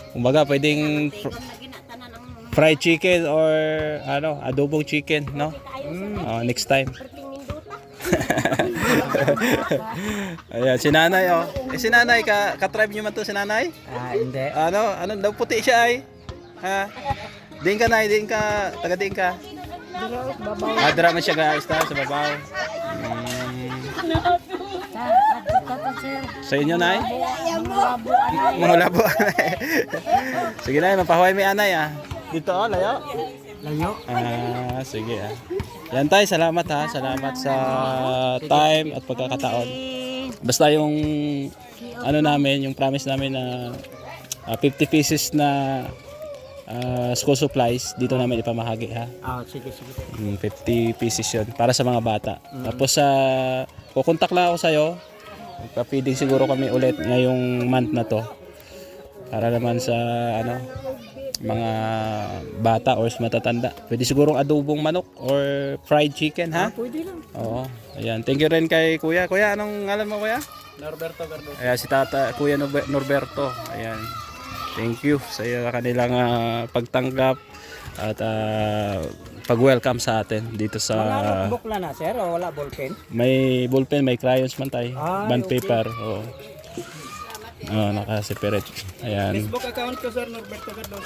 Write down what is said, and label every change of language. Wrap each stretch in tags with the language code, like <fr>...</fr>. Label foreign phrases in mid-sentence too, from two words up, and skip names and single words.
<tl>Kumbaga, pwedeng</tl> <en>fried chicken</en> <tl>or ano, adobong chicken, no? Next time. Ayan, si nanay, oh. Si nanay, ka-tribe nyo man to si nanay? Hindi. Ano daw puti siya ay? Ha?</tl> <hil>Diin ka na, diin ka, taga diin ka. Dira man siya guys, sa babaw. Sa inyo nay? Mga labo. Sige nay, mapahuay may anay ah.</hil> <tl>Dito oh, layo. Layo. Sige ah. Yan tayo, salamat ha. Salamat sa time at pagkakataon. Basta yung ano namin, yung promise namin na 50 pieces na school supplies dito namin ipamahagi ha. Sige, sige. 50 pieces yun para sa mga bata. Tapos kukontak lang ako sa'yo. Magpa-feeding siguro kami ulit ngayong month na to. Para naman sa ano, mga bata or matatanda. Pwede sigurong adobong manok or</tl> <en>fried chicken</en> <tl>ha? Pwede lang. Oo. Ayan.</tl> <en>Thank you</en> <tl>rin kay Kuya. Kuya, anong ngalan mo Kuya? Norberto Gardo. Ayan, si Kuya Norberto. Ayan.</tl> <en>Thank you</en> <tl>sa kanilang pagtanggap at pag-welcome sa atin dito sa... Mga notebook lang na sir o wala ballpen? May ballpen, may crayons man tayo. Bond okay. paper. Oo. Naka-separate. Ayan. Facebook account ko sir, Norberto Gardo.</tl>